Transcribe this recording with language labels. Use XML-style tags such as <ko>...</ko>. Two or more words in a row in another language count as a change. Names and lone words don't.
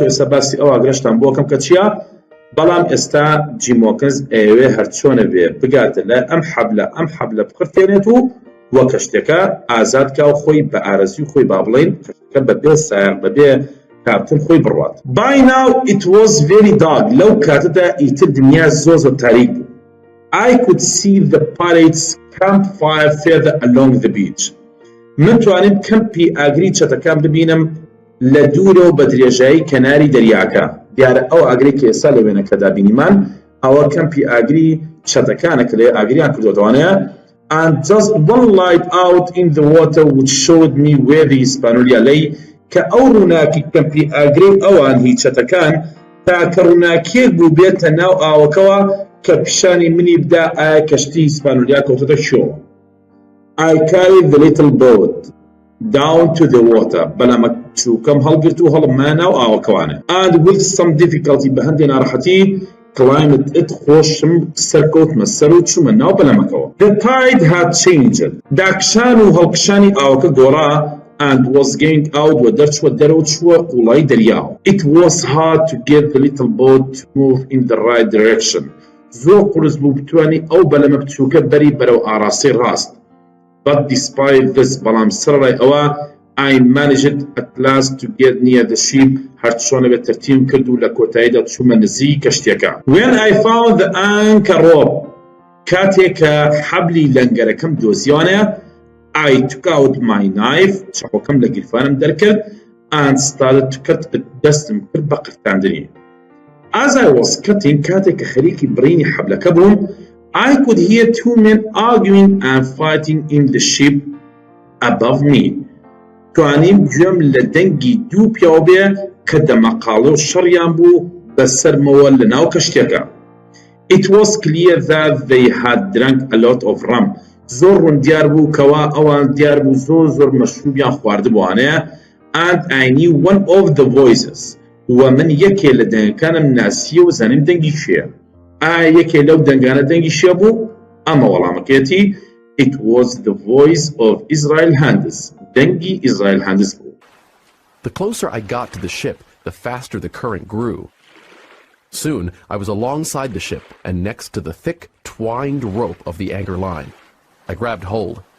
<ckb>ئێستا باسی ئەو ئاگرەشتان بۆکەم کە چییە؟ بەڵام ئێستا جیمۆکنز ئەوێ هەرچۆنە بێ بگاتە لە ئەم حەبلە بقرتێنێت و وە کەشتەکە ئازادکە و خۆی بە ئارەزی خۆی با بڵێن کەشتەکە بەبێ سایق بەبێ کاپتن خۆی بڕوات.</ckb> <en>By now it was very dark</en> <ckb>لەو کاتەدا ئیتر دنیا زۆر تاریک بوو.</ckb> <en>I could see the pirates campfire further along the beach.</en> <ckb>من توانم کەمپی ئاگری چەتەکان ببینم لە دوورەوە بە درێژایی کەناری دەریاکە. دیارە ئەو ئاگری کە ئێستا لە وێنەکەدا بینیمان ئەوە کەمپی ئاگری چەتەکانە کە لێ ئاگریان کردوتەوانەیە.</ckb> <en>And just one light out in the water which showed me where the Hispaniola lay</en> <ckb>کە ئەو ڕووناکی کەمپی ئاگری ئەوان هیچ چەتەکان تاکە ڕووناکیەک بوو بێتە ناو ئاوەکەوە کە پیشانی منی بدا ئایا کەشتی هیسپانۆلیا کەوتۆتە شۆ.</ckb> <en>I carried the little boat down to the water</en> <ckb>بەلەمە چووکەم هەڵگرت و هەڵمانە ناو ئاوەکەوانە.</ckb> <en>And with some difficulty</en> <ckb>بە هەندێک ناڕەحەتی</ckb> <en>climbed it</en> <ckb>خۆشم سەرکەوتمە سەر و چوومە ناو بەلەمەکەوە.</ckb> <en>The tide had changed</en> <ckb>داکشان و هەڵکشانی ئاوەکە گۆڕا</ckb> <en>and was going out</en> <ckb>و دەرچووە دەرەوە چووە قوڵای دەریاوە.</ckb> <en>It was hard to get the little boat to move in the right direction.</en> <ckb>زۆر قورس بوو بتوانی ئەو بەلەمە بچووکە بەری بەرەو ئاراسی ڕاست.</ckb> <en>But despite this</en> <ckb>بەڵام سەرڕای ئەوە</ckb> <en>I managed at last to get near the ship</en> <ckb>هەرچۆنە بێت تەرتیبم کرد و لە کۆتاییدا چوومە نزیک کەشتیەکە.</ckb> <en>When I found the anchor rope</en> <ckb>کاتێککە حەبلی لەنگەرەکەم دۆزیوانەیە</ckb> <en>I took out my knife</en> <ckb>چاقۆکەم لە گیرفانم دەرکرد</ckb> <en>and started to cut</en> <ckb>دەستم کرد بە قرتاندنی.</ckb> <en>As I was cutting</en> <ckb>کاتێککە خەریکی بڕینی حەبلەکە بووم</ckb> <en>I could hear two men arguing and fighting in the ship above me.</en> <ckb>توانیم گوێم لە دەنگی دوو پیاو بێ کە دەمەقاڵە و شەڕیان بوو بەسەرمەوە لە ناو کەشتێکە.</ckb> <en>It was clear that they had drunk a lot of rum.</en> <ckb>زۆر ڕوون دیار بوو کەوا ئەوان دیار بوو زۆر مەشروبیان خواردبووانەیە</ckb> <en>and I knew one of the voices.</en> <ckb>و من یەکێ لە دەنگەکانم ناسیە و زانیم دەنگی شێ. یەکێ لەو دەنگانە دەنگی شێ بوو ئەمە وەڵامەکەیەتی</ckb> <en>It was the voice of Israel Hands.</en> <ckb>دەنگی Israel Hands بوو.</ckb> <en>The closer I got to the ship, the faster the current grew. Soon, I was alongside the ship and next to the thick, twined rope of the anchor line. I grabbed hold.</en>